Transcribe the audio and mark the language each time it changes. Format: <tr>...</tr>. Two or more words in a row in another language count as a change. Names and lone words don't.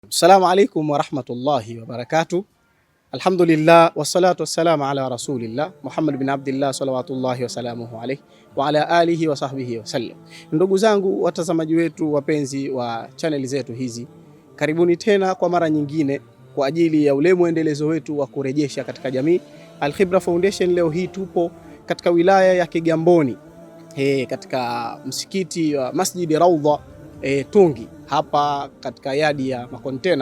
<ar>السلام عليكم ورحمة الله وبركاته الحمد لله والصلاة والسلام على رسول الله محمد بن عبد الله صلوات الله وسلامه عليه وعلى آله وصحبه وسلم.</ar> <sw>Ndugu zangu watazamaji wetu wapenzi wa channel zetu hizi, karibuni tena kwa mara nyingine kwa ajili ya ule muendelezo wetu wa kurejesha katika jamii Al Khibra Foundation. Leo hii tupo katika wilaya ya Kigamboni, katika msikiti wa Masjid Raudha Tungi, hapa katika yadi ya makontena.</sw>